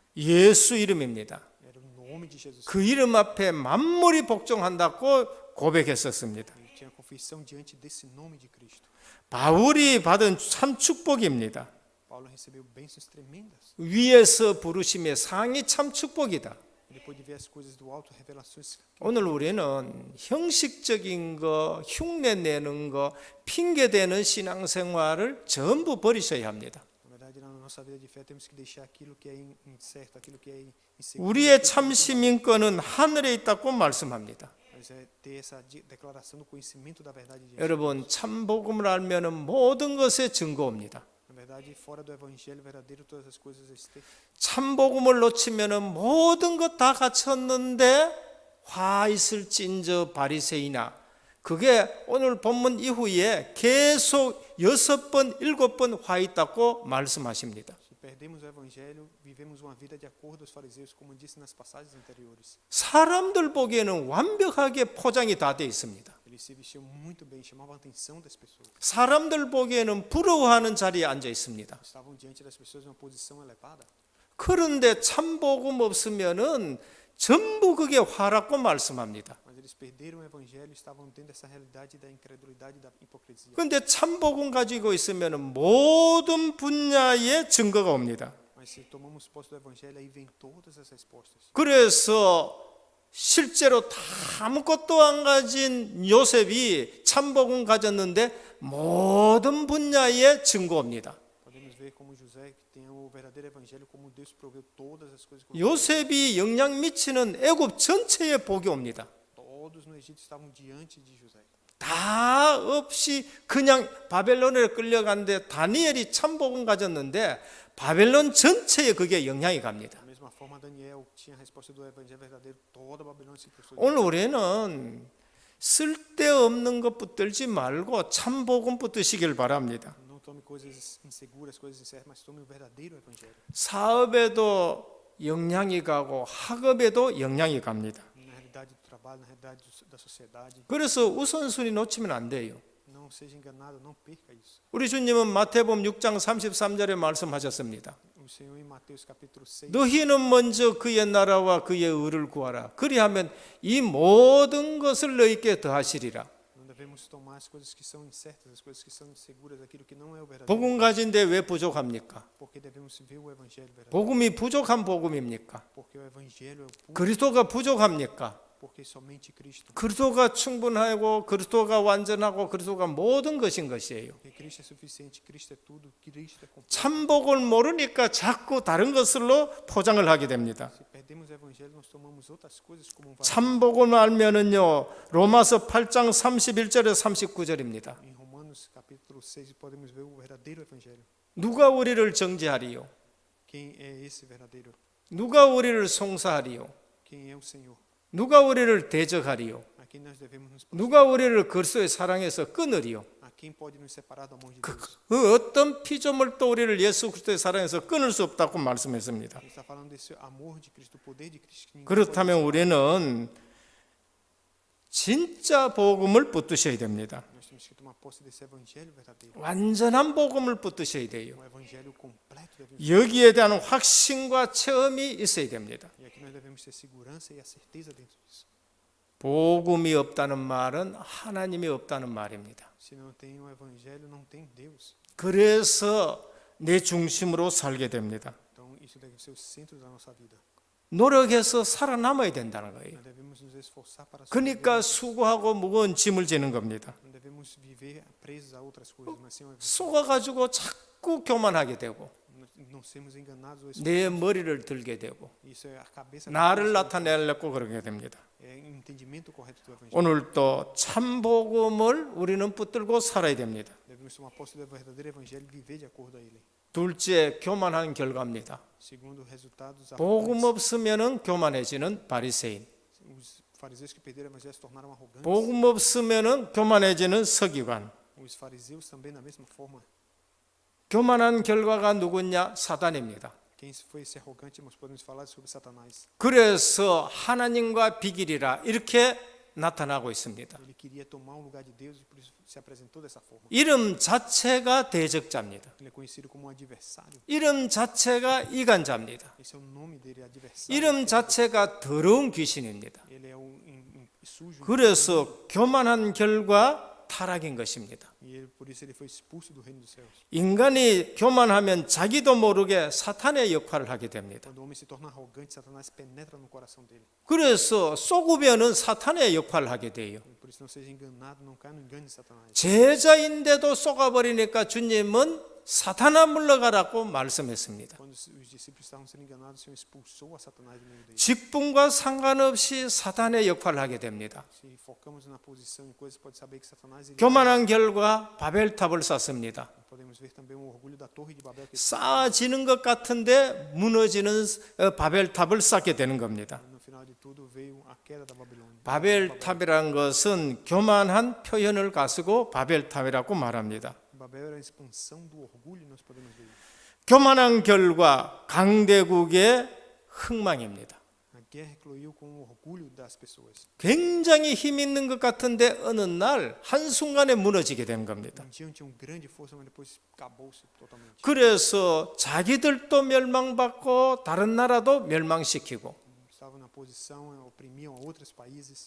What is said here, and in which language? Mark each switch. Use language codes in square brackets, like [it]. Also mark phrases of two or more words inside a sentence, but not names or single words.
[ko] 예수 이름입니다. [pt] era o nome de Jesus. [ko] 그 이름 앞에 만물이 복종한다고 고백했었습니다. [pt] Ele tinha confissão diante desse nome de Cristo. [ko] 바울이 받은 참 축복입니다. [pt] Paulo recebeu bênçãos tremendas. [ko] 위에서 부르심의 상이 참 축복이다. [pt] Ele pôde ver as coisas do alto, revelações. [ko] 오늘 우리는 형식적인 거, 흉내 내는 거, 핑계 대는 신앙생활을 전부 버리셔야 합니다. [pt] Na verdade, na nossa vida de fé temos que deixar aquilo que é incerto, aquilo que é inseguro. [ko] 우리의 참 시민권은 하늘에 있다고 말씀합니다. [pt] Mas é ter essa declaração do conhecimento da verdade de Deus. [ko] 여러분 참 복음을 알면은 모든 것에 증거옵니다. [pt] Na verdade, fora do evangelho verdadeiro, todas as coisas estão. [ko] 참 복음을 놓치면은 모든 것 다 갖췄는데 화 있을진저 바리새이나 그게 오늘 본문 이후에 계속 6번, 7번 화 있다고 말씀하십니다. [pt] Se perdemos o evangelho, vivemos uma vida de acordo aos fariseus, como disse nas passagens anteriores. [ko] 사람들 보기에는 완벽하게 포장이 다 돼 있습니다. [pt] Eles se vestiam muito bem, chamavam a atenção das pessoas. [ko] 사람들 보기에는 부러워하는 자리에 앉아 있습니다. [pt] Estavam diante das pessoas em uma posição elevada. [ko] 그런데 참 복음 없으면은 전부 그게 화라고 말씀합니다. [pt] Mas eles perderam o evangelho, estavam dentro dessa realidade da incredulidade e da hipocrisia. [ko] 그런데 참 복음 가지고 있으면은 모든 분야의 증거가 옵니다. [pt] Mas se tomamos posse do evangelho, aí vem todas as respostas. [ko] 그래서 실제로 다 아무것도 안 가진 요셉이 참 복음 가졌는데 모든 분야의 증거입니다. [pt] Podemos ver como José, que tem o verdadeiro evangelho, como Deus proveu todas as coisas. [ko] 요셉이 영향 미치는 애굽 전체에 복이 옵니다. [pt] Todos no Egito estavam diante de José. [ko] 다 없이 그냥 바벨론에 끌려간데 다니엘이 참복음 가졌는데 바벨론 전체에 그게 영향이 갑니다. [pt] Da mesma forma, Daniel tinha a resposta do evangelho verdadeiro, toda a Babilônia se prostrou. [ko] 오늘 우리는 쓸데없는 것 붙들지 말고 참복음 붙드시길 바랍니다. [pt] Não tome coisas inseguras, coisas incertas, mas tome o verdadeiro evangelho. [ko] 사업에도 영향이 가고 학업에도 영향이 갑니다. [pt] na realidade do trabalho, na realidade da sociedade. [ko] 그래서 우선순위 놓치면 안 돼요. [pt] Não seja enganado, não perca isso. [ko] 우리 주님은 마태복음 6장 33절에 말씀하셨습니다. [pt] O Senhor em Mateus capítulo 6, [ko] 너희는 먼저 그의 나라와 그의 의를 구하라. 그리하면 이 모든 것을 너희께 더하시리라. [pt] não devemos tomar as coisas que são incertas, as coisas que são inseguras, aquilo que não é o verdadeiro. [ko] 복음 가진데 왜 부족합니까? [pt] Porque devemos ver o evangelho verdadeiro. [ko] 복음이 부족한 복음입니까? [pt] Porque o evangelho é o puro, [ko] 그리스도가 부족합니까? [pt] porque somente Cristo. [ko] 그리스도가 충분하고 그리스도가 완전하고 그리스도가 모든 것인 것이에요. [pt] Porque Cristo é suficiente, Cristo é tudo, Cristo é completo. [ko] 참복을 모르니까 자꾸 다른 것으로 포장을 하게 됩니다. [pt] Se perdemos o evangelho, nós tomamos outras coisas como um valor. [ko] 참복을 알면은요. 로마서 8장 31절에 39절입니다. [pt] Em Romanos capítulo 6 podemos ver o verdadeiro evangelho. [ko] 누가 우리를 정죄하리요? [pt] Quem é esse verdadeiro? [ko] 누가 우리를 송사하리요? [pt] Quem é o Senhor? [ko] 누가 우리를 대적하리요? [pt] A quem nós devemos nos [ko] 누가 우리를 그리스도의 사랑에서 끊으리요? [pt] A quem pode nos separar do amor de [ko] 그, [pt] Deus? [ko] 그 어떤 피조물도 우리를 예수 그리스도의 사랑에서 끊을 수 없다고 말씀했습니다. [pt] Ele está falando desse amor de Cristo, do poder de Cristo. Que ninguém [ko] 그렇다면 [pt] pode- [ko] 우리는 진짜 복음을 붙드셔야 됩니다. [pt] Nós temos que tomar posse desse evangelho verdadeiro. [ko] 완전한 복음을 붙드셔야 돼요. [pt] Um evangelho completo devemos. [ko] 여기에 대한 확신과 체험이 있어야 됩니다. [pt] E aqui nós devemos ter segurança e a certeza dentro disso. [ko] 복음이 없다는 말은 하나님이 없다는 말입니다. [pt] Se não tem o evangelho, não tem Deus. [ko] 그래서 내 중심으로 살게 됩니다. [pt] Então isso deve ser o centro da nossa vida. [ko] 노력해서 살아남아야 된다는 거예요. [pt] Nós devemos nos esforçar para [ko] 그러니까 [pt] sobreviver. [ko] 수고하고 무거운 짐을 지는 겁니다. [pt] Não devemos viver presos a outras coisas, mas sim o evangelho. [ko] 속아가지고 자꾸 교만하게 되고 [pt] Não sermos enganados ou [ko] 내 머리를 들게 되고 [pt] isso é a cabeça. [ko] 나를 나타내려고 그러게 됩니다. [pt] É o entendimento correto do evangelho. [ko] 오늘도 참복음을 우리는 붙들고 살아야 됩니다. [pt] Devemos tomar posse do verdadeiro evangelho e viver de acordo a ele. [ko] 둘째, 교만한 결과입니다. [pt] Segundo, resultados [ko] 복음 [pt] arrogantes. [ko] 없으면은 교만해지는 바리새인. [pt] Os fariseus que perderam o evangelho se tornaram arrogantes. [ko] 복음 없으면은 교만해지는 서기관. [pt] Os fariseus também, da mesma forma. [ko] 교만한 결과가 누구냐? 사단입니다. [pt] Quem foi esse arrogante, nós podemos falar sobre Satanás. [ko] 그래서 하나님과 비길이라 이렇게 나타나고 있습니다. [pt] Ele queria tomar o lugar de Deus e por isso se apresentou dessa forma. [ko] 이름 자체가 대적자입니다. [pt] Ele é conhecido como adversário. [ko] 이름 자체가 이간자입니다. [pt] Esse é o nome dele, adversário. [ko] 이름 자체가 더러운 귀신입니다. [pt] Ele é sujo. [ko] 그래서 교만한 결과 타락인 것입니다. [pt] E ele, por isso ele foi expulso do reino dos céus. [ko] 인간이 교만하면 자기도 모르게 사탄의 역할을 하게 됩니다. [pt] Quando o homem se torna arrogante, Satanás penetra no coração dele. [ko] 그래서 쏘구변은 사탄의 역할을 하게 돼요. [pt] E por isso não seja enganado, não caia no engano de Satanás. [ko] 제자인데도 쏘가버리니까 주님은 사탄아 물러가라고 말씀했습니다. [pt] Quando os discípulos estavam sendo enganados, o Senhor expulsou a Satanás do meio deles. [ko] 직분과 상관없이 사탄의 역할을 하게 됩니다. [pt] Se focamos na posição e coisas, pode saber que Satanás ele [ko] 교만한 결과 바벨탑을 쌓습니다. [pt] podemos ver também o orgulho da torre de Babel que [ko] 쌓아지는 것 같은데 무너지는 바벨탑을 쌓게 되는 겁니다. [pt] no final de tudo veio a queda da Babilônia. [ko] 바벨탑이란 것은 교만한 표현을 가지고 바벨탑이라고 말합니다. [pt] Babel era a expansão do orgulho, nós podemos ver. [ko] 교만한 결과 강대국의 흥망입니다. [pt] A guerra ecloiu com o orgulho das pessoas. [ko] 굉장히 힘 있는 것 같은데 어느 날 한순간에 무너지게 된 겁니다. [pt] Um dia tinha grande força, mas depois acabou-se totalmente. [ko] 그래서 자기들도 멸망받고 다른 나라도 멸망시키고 [pt] Estavam na posição, oprimiam outros países.